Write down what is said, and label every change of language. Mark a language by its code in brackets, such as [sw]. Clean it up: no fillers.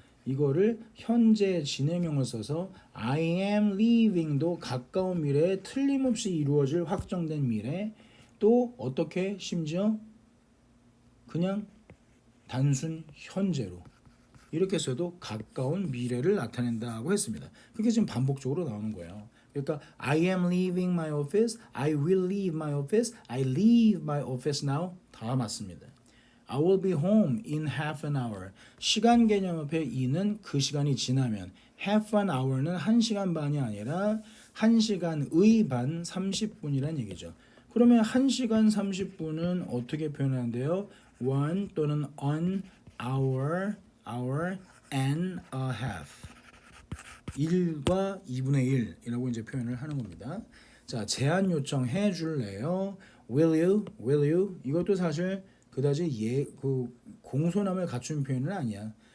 [ko] 이거를 현재 진행형을 써서 [en] I am leaving [ko] 도 가까운 미래에 틀림없이 이루어질 확정된 미래 또 어떻게 심지어 그냥 단순 현재로 이렇게 써도 가까운 미래를 나타낸다고 했습니다. 그게 지금 반복적으로 나오는 거예요. 그러니까 [en] I am leaving my office, I will leave my office, I leave my office now [ko] 다 맞습니다. [en] I will be home in half an hour. [ko] 시간 개념 앞에 in은 그 시간이 지나면 [en] half an hour [ko] 는 1시간 반이 아니라 1시간의 반 30분이란 얘기죠. 그러면 1시간 30분은 어떻게 표현하는데요? [en] one [ko] 또는 [en] an hour and a half. [ko] 1과 2분의 1이라고 이제 표현을 하는 겁니다. 자, 제안 요청해 줄래요? [en] Will you? [ko] 이것도 사실 그다지 그 공손함을 갖춘 표현은 아니야.